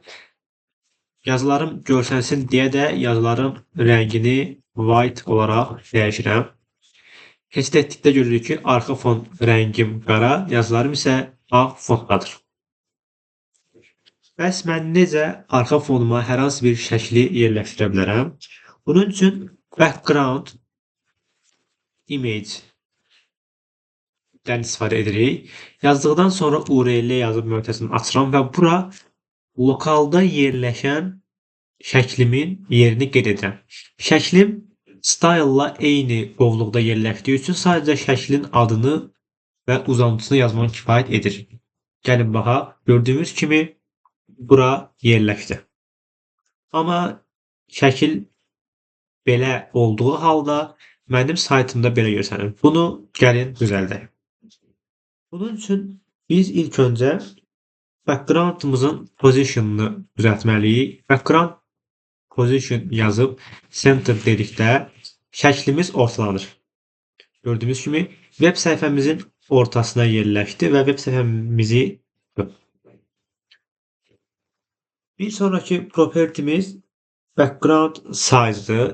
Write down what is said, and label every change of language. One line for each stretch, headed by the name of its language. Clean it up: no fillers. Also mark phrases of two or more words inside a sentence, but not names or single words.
Azerbaijani: Yazılarım görsənsin deyə də yazıların rəngini white olaraq dəyişirəm. Keçid etdikdə görürük ki, arxa fon rəngim qara, yazılarım isə ağ fonddadır. Bəs mən necə arxa fonuma hər hansı bir şəkli yerləşdirə bilərəm? Bunun üçün
English: background image-dən
Azerbaijani: istifadə edirik. Yazdıqdan sonra URL yazıb mötərizini açıram və bura lokalda yerləşən şəklimin yerini qeyd edirəm. Şəklim style-la eyni qovluqda yerləşdiyi üçün sadəcə şəklin adını və uzantısını yazmaq kifayət edir. Gəlin baxaq. Gördüyümüz kimi bura yerləşdi. Amma şəkil belə olduğu halda mənim saytımda belə görsənir. Bunu gəlin düzəldək. Bunun üçün biz ilk öncə
English: background'ımızın position'ını
Azerbaijani: düzəltməliyik.
English: Background position
Azerbaijani: yazıb center dedikdə şəklimiz ortalanır. Gördüyümüz kimi web səhifəmizin ortasına yerləşdi və web səhifəmizi bir sonraki propertimiz
English: background size'dır.